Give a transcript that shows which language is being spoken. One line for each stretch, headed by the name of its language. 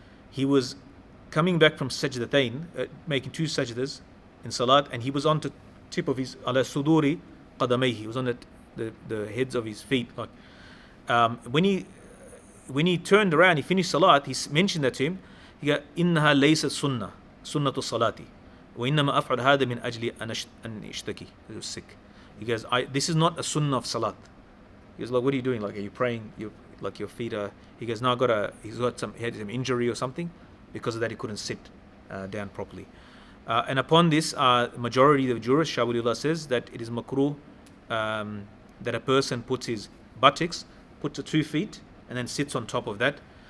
English: He was coming back from sajdatain, making two sajdas in salat, and he was on the tip of his
Arabic: ala suduri qadamayhi.
English: He was on the heads of his feet. Like when he turned around, he finished salat. He mentioned that to him. He got
Arabic: innaha laysa sunnatu salati. وإنما أفعل هذا من أجل أن أشتكي.
English: He was sick. He goes, this is not a sunnah of salat. He goes, like, what are you doing? Like, are you praying? Like your feet are. He goes, no, he had some injury or something. Because of that, he couldn't sit down properly. And upon this, majority of the jurists, Shah Waliullah says that it is makruh that a person puts his buttocks, puts the 2 feet, and then sits on top of that.